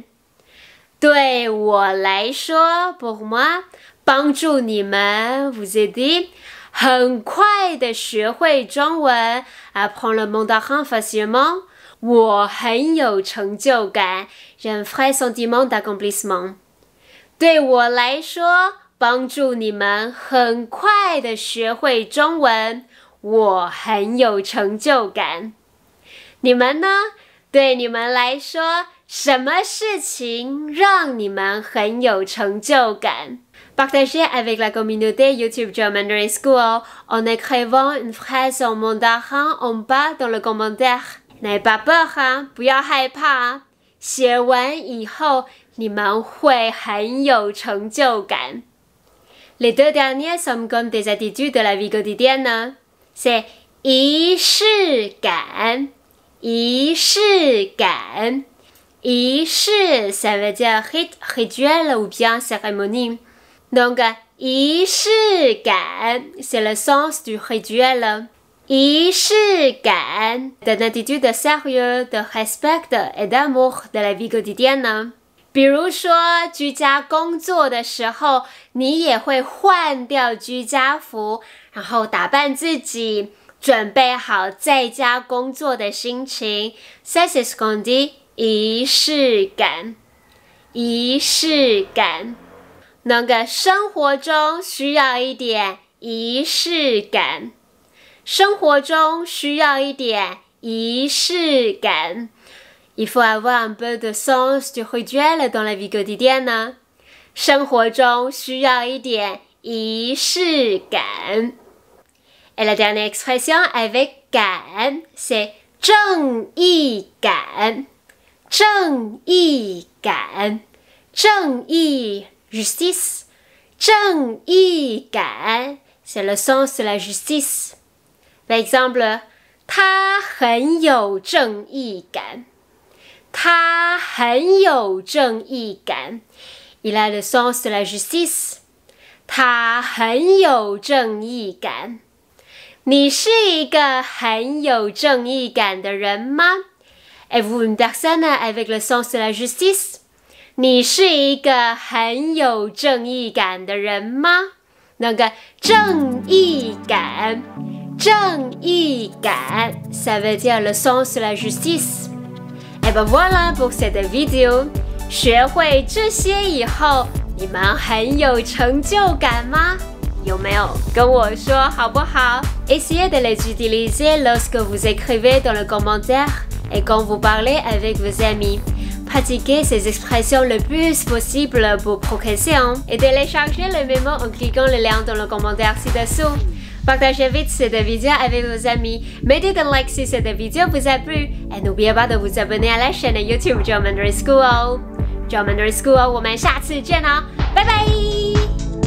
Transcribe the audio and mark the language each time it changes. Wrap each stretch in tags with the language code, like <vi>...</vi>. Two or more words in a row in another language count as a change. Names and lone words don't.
<zh>对我来说</zh> <fr>pour moi</fr> <zh>帮助你们</zh> <fr>vous aider</fr> <zh>很快的学会中文</zh> <fr>apprendre le mandarin facilement</fr> <zh>我很有成就感</zh> <fr>j'ai un vrai sentiment d'accomplissement</fr> <zh>对我来说帮助你们很快的学会中文我很有成就感你们呢？对你们来说什么事情让你们很有成就感</zh> <fr>Partagez avec la communauté YouTube Joe Mandarin School en écrivant une phrase en mandarin en bas dans le commentaire. N'ayez pas peur, hein?</fr> <zh>不要害怕。写完以后，你们会很有成就感。</zh> <fr>Les deux derniers sont comme des attitudes de la vie quotidienne.</fr> <zh>C'est 仪式感，仪式感。</zh> <fr>仪式 ça veut dire rituel ou bien cérémonie. Donc, 仪式感 c'est le sens du rituel. 仪式感 d'une attitude de sérieux, de respect et d'amour de la vie quotidienne.</fr> <zh>比如说，居家工作的时候，你也会换掉居家服，然后打扮自己，准备好在家工作的心情。</zh> <fr>Ça c'est ce qu'on dit</fr> <zh>仪式感，仪式感。那个生活中需要一点仪式感，生活中需要一点仪式感。</zh> <fr>Il faut avoir un peu de sens du rituel dans la vie quotidienne.</fr> <zh>生活中需要一点仪式感。</zh> <fr>Et la dernière expression avec 感 c'est</fr> <zh>正义感，正义感，正义</zh> <fr>justice， 正义感 c'est le sens de la justice. Par exemple,</fr> <zh>他很有正义感。他很有正义感</zh> <fr>Il a le sens de la justice.</fr> <zh>他很有正义感。你是一个很有正义感的人吗</zh> <fr>Êtes-vous une personne avec le sens de la justice?</fr> <zh>你是一个很有正义感的人吗？那个正义感，正义感</zh> <fr>ça veut dire le sens de la justice.Et ben voilà pour cette vidéo.</fr> <zh>学会这些以后，你们很有成就感吗？有没有？跟我说好不好</zh> <fr>Essayez de les utiliser lorsque vous écrivez dans le commentaire et quand vous parlez avec vos amis. Pratiquez ces expressions le plus possible pour progresser et téléchargez le mémo en cliquant le lien dans le commentaire ci-dessous.Partagez vite cette vidéo avec vos amis. Mettez un like si cette vidéo vous a plu. Et n'oubliez pas de vous abonner à la chaîne YouTube Joe Mandarin School. Joe Mandarin School,</fr> <zh>我们下次见哦，拜拜。</zh>